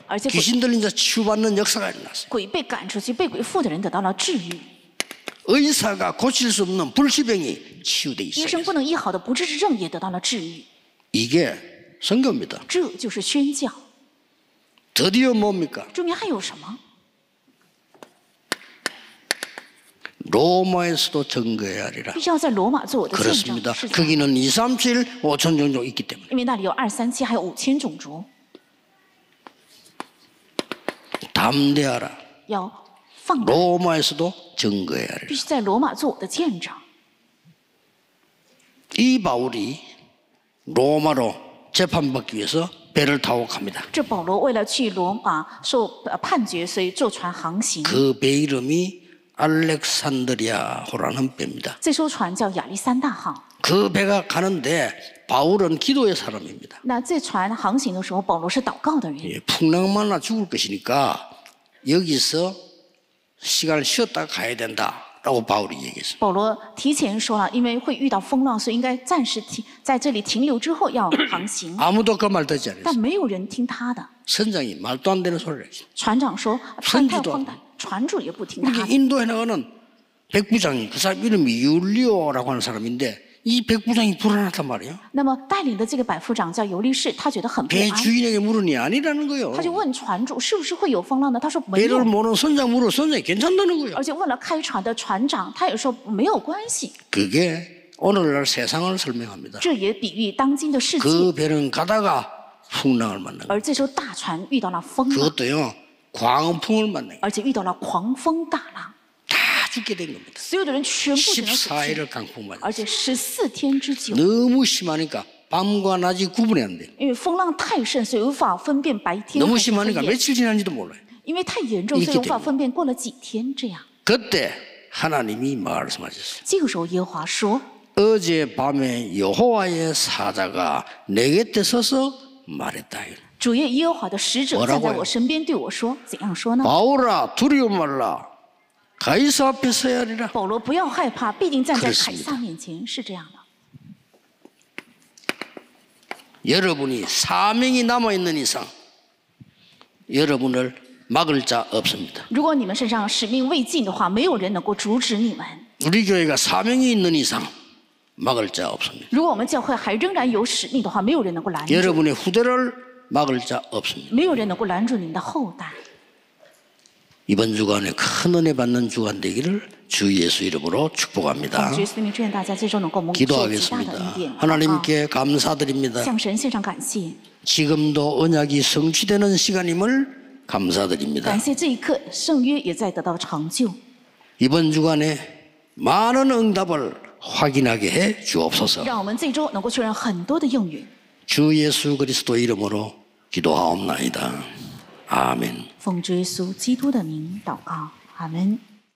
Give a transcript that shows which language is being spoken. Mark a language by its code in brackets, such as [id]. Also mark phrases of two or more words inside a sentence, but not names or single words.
[ko] 알지? 귀신 들린 자 치유받는 역사가 일어났어요. [zh] 鬼被赶出去，被鬼附的人得到了治愈。 [ko] 의사가 고칠 수 없는 불치병이 치유되기 [zh] 医生 [ko] 시작했어요. [zh] 不能医好的不治之症也得到了治愈， [ko] 이게 선교입니다. [zh] 这就是宣教。 [ko] 드디어 뭡니까? [zh] 中间还有什么？ [ko] 로마에서도 증거해야 하리라. [zh] 必须要在罗马做我的见证。 [ko] 그렇습니다. [zh] 是的， [ko] 거기는 2, 3, 7, 5천 종족 있기 때문에. [zh] 因为那里有237，还有5000种族， [ko] 담대하라. [zh] 要放胆， [ko] 로마에서도 증거해야 [zh] 必 [ko] 하리라. [zh] 须在罗马做我的见证。 [ko] 이 바울이 로마로 재판받기 위해서 배를 타고 갑니다. [zh] 这保罗为了去罗马受判决，所以坐船航行。 [ko] 그 배 이름이 알렉산드리아호라는 배입니다. [zh] 这艘船叫亚历山大号。 [ko] 그 배가 가는데 바울은 기도의 사람입니다. [zh] 那这船航行的时候，保罗是祷告的人。 [ko] 예, 풍랑만나 죽을 것이니까 여기서 시간을 쉬었다가 가야 된다라고 바울이 얘기했습니다. [zh] 保罗提前说了，因为会遇到风浪，所以应该暂时在这里停留之后要航行。 [ko] 아무도 그 말 듣지 [zh] 但 [ko] 않았어요. [zh] 没有人听他的。 [ko] 선장이 말도 안 되는 소리를 했어요. [zh] 船长说船太 [ko] 선지도 [zh] 荒诞，船主也不听他 [ko] 이렇게 [zh] 的。 [ko] 인도에 나가는 백부장이 그 사람 이름이 율리오라고 하는 사람인데 이 백부장이 불안하단 말이에요. [zh] 那么带领的这个百夫长叫尤利士，他觉得很不 [ko] 배 [zh] 安， [ko] 주인에게 물으니 아니라는 거예요. [zh] 他就问船主是不是会有风浪呢？他说没 [ko] 배를 [zh] 有， [ko] 모르는 선장 물어 선장이 괜찮다는 거예요. [zh] 而且问了开船的船长，他也说没有关系。 [ko] 그게 오늘날 세상을 설명합니다. [zh] 这也比喻当今的世界。 [ko] 그 배는 가다가 풍랑을 만난 거예요. [zh] 而这艘大船遇到了风浪， [ko] 그것도요 광풍을 만난 거예요. [zh] 而且遇到了狂风大浪， [ko] 다 죽게 된 겁니다. [zh] 所有的人全部只能死去， [ko] 14일을 강풍 맞았어요. [zh] 而且14天之久。 [ko] 너무 심하니까 밤과 낮이 구분이 안 돼요. [zh] 因为风浪太盛，所以无法分辨白天 [ko] 너무 [zh] 还是黑 [ko] 심하니까 [zh] 夜。 [ko] 며칠 지난지도 몰라요. [zh] 因为太严重，所以无法分辨过了几天这样。 [ko] 그때 하나님이 말씀하셨어요. [zh] 这个时候，耶和华说 [ko] 어젯밤에 여호와의 사자가 내 곁에 서서 말했다. [zh] 主耶和华的使者 [ko] 뭐라고요 [zh] 站在我身边对我说：“怎样说呢？ [ko] 바울아 두려워 말라. 가이사 앞에 서야 하리라. [zh] 保罗，不要害怕，必定站在 [ko] 그렇습니다 [zh] 凯撒面前。”是这样的。 [ko] 여러분이 사명이 남아있는 이상 여러분을 막을 자 없습니다. [zh] 如果你们身上使命未尽的话，没有人能够阻止你们。 [ko] 우리 교회가 사명이 있는 이상 막을 자 없습니다. [zh] 如果我们教会还仍然有使命的话，没有人能够拦住， [ko] 여러분의 후대를 막을 자 없습니다. [zh] 没有人能够拦住你们的后代。 [ko] 이번 주간에 큰 은혜 받는 주간 되기를 주 예수 이름으로 축복합니다. [zh] 主耶稣的名，祝愿大家这周能够蒙受极大的恩 [ko] 기도하겠습니다. [zh] 典。 [ko] 하나님께 감사드립니다. [zh] 向神献上感谢， [ko] 지금도 언약이 성취되는 시간임을 감사드립니다. [zh] 感谢这一刻圣约也在得到成就。 [ko] 이번 주간에 많은 응답을 확인하게 해 주옵소서. [zh] 让我们这周能够确认很多的应允。 [ko] 주 예수 그리스도 이름으로 기도하옵나이다. 아멘. [zh] 奉主耶稣基督的名祷告，阿门。